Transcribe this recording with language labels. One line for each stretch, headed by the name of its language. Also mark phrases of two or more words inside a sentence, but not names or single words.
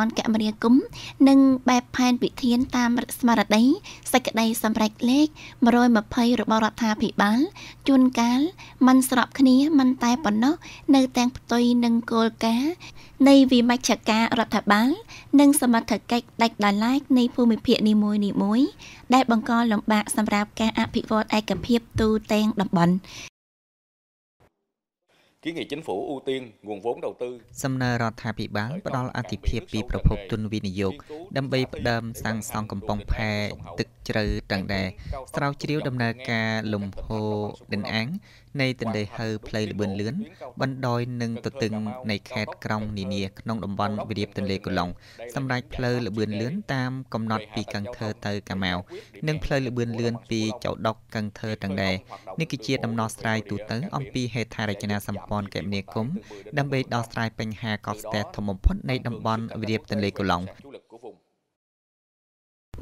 Khmer: ន្ធគមនាគមន៍និងបែបផែនវិធានតាមស្មារតីសេចក្តីសម្រេចលេខ120របស់រដ្ឋាភិបាលជួនកាលមិនស្របគ្នាមិនតែប៉ុណ្ណោះនៅទាំងផ្ទុយនឹងគោលការណ៍នៃវិមជ្ឈការរដ្ឋបាលនិងសមត្ថកិច្ចដាច់ដោយឡែកនៃភូមិភាគនីមួយៗដែលបង្កលំបាកសម្រាប់ការអភិវឌ្ឍឯកភាពទូទាំងតំបន់
Vietnamese: Kiến nghị chính phủ ưu tiên nguồn vốn đầu tư
Khmer: សំណើរដ្ឋាភិបាលផ្ដល់អាទិភាពពីប្រភពទុនវិនិយោគដើម្បីផ្ដើមសាងសង់កំពង់ផែទឹកជ្រៅតឹង ដែរស្រាវជ្រាវដំណើរការលំហូរដិនអាងនៃទន្លេហៅផ្លូវល្បឿនលឿនបណ្ដោយនឹងទទឹងនៃខេត្តក្រុងនានាក្នុងតំបន់វិរាបទន្លេកូឡុងសម្រាប់ផ្លូវល្បឿនលឿនតាមកំណត់ពីកឹងធើទៅកាម៉ៅនិងផ្លូវល្បឿនលឿនពីចៅដុកកឹងធើតឹងដែរនេះគឺជាដំណោះស្រាយទូទៅអំពីហេដ្ឋារចនាសម្ព័ន្ធគមនាគមន៍ដើម្បីដោះស្រាយបញ្ហាកកស្ទះធំបំផុតនៃតំបន់វិរាបទន្លេកូឡុង